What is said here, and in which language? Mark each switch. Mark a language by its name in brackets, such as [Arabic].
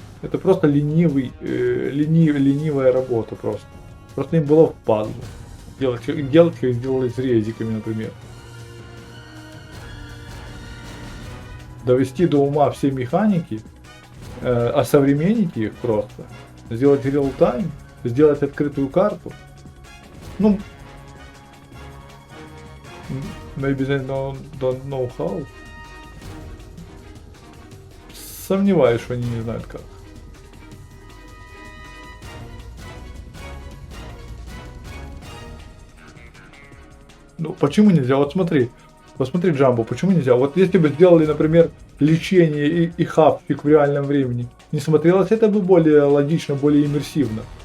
[Russian] Это просто ленивая работа просто. Просто им было впадло. Делать, как сделали с резиками, например. Довести до ума все механики, осовременить их просто. Сделать реал-тайм, сделать открытую карту. [English] Ну, maybe they don't know how. [Russian] Сомневаюсь, что они не знают как. Ну, почему нельзя? Вот смотри, посмотри, Джамбо, почему нельзя? Вот если бы сделали, например, лечение и хавчик в реальном времени, не смотрелось это бы более логично, более иммерсивно.